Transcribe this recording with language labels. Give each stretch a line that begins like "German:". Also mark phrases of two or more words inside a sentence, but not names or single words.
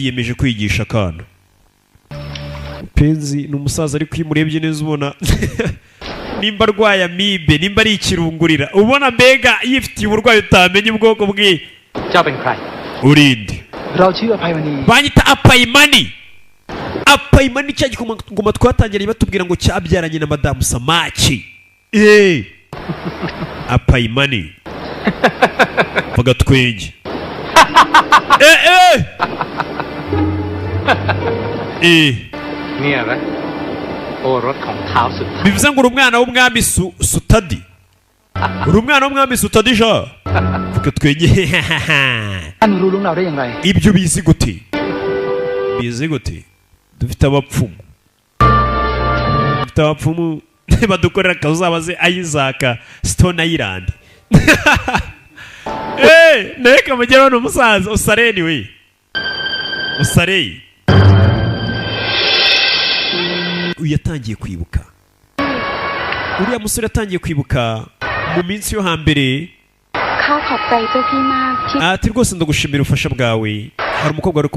Kinyarwanda: yemeje kwigisha akana mupenzi ni umusaza ariko iyo umurebye neza ubona nimba arwaye amibe nimba ari ikirungurira ubona mbega yifitiye uburwayi utamenye ubwoko bwe urinde banyita apayimani apayimani cya gikoma twatangiriye batubwira ngo cyabyaranye na madamu Samake apayimani bagatwenge
Thai: เนี่ยนะโอรสของเท้าสุด
Kinyarwanda: bivuze ngo uri umwana w'umwami Sutadi uri umwana w'umwami Sutadi sha bagatwenge
Thai: ท่านรู้เรื่องเราได้อย่างไร
Kinyarwanda: ibyo bizi gute dufite abapfumu badukorera akazabaze Isaac Stone Island nawe kamugeraho n'umusaza usareni we usareye uyu yatangiye kwibuka uriya musore yatangiye kwibuka mu minsi yo hambere ati rwose ndagushimira ubufasha bwawe hari umukobwa wari